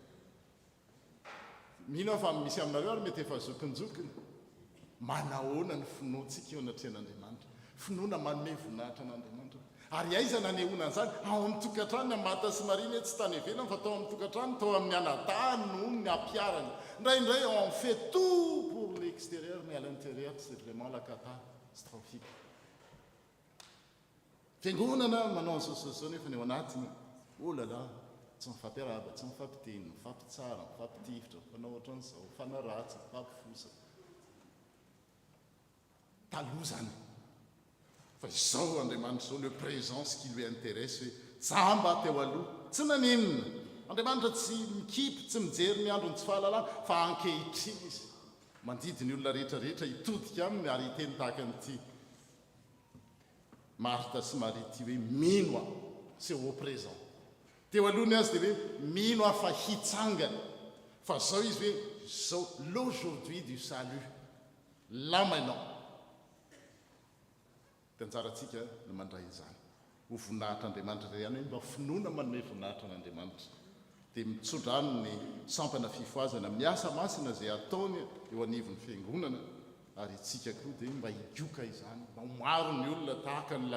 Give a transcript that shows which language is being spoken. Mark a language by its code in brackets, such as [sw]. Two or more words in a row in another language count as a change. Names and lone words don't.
[mg] mino fa misy aminareo ary mety efa zokinjokiny manahoana ny finoantsika eo anatrehan'Andriamanitra finoana manome voninahitra an'Andriamanitra ary aiza nanehoana an'izany ao amin'ny tokantrano ny Marta sy Marie tsy tany ivelany fa tao amin'ny tokantrano tao amin'ny anadahany no ny ampiarany indraindray [fr] on fait tout pour l'extérieur mais à l'intérieur c'est vraiment la catastrophique. [mg] Fiangonana manao an'izao nefa ny ao anatiny [fr] oh là là [mg] tsy mifampiaraba tsy mifampiteny mifampitsara mifampitifitra fanao ohatran'izao fanaratsy mifampifosa taloha zany fa izao Andriamanitra zao [fr] le présent ce qui lui intéresse [mg] hoe tsamba teo aloha tsy nanenina Andriamanitra tsy mikipy tsy mijery ny androny tsy fahalalana fa ankehitriny izy mandidiny olona rehetrarehetra hitodika aminy ary hiteny tahaka an'ity Marta sy Marie ty hoe mino a [fr] c'est au présent [mg] teo alohany azy dia hoe mino a fa hitsangana fa zao izy hoe zao [fr] l'aujourd'hui du salut là maintenant [mg] tanjaratsika no mandray izany ho voninahitr'Andriamanitra ray ihany hoe mba finoana manome voninahitra an'Andriamanitra dia mitsodrano ny sampana fifoazana miasa masina izay ataony eo anivon'ny fiangonana ary itsika koa dia mba hidioka izany mba maro ny olona tahaka ny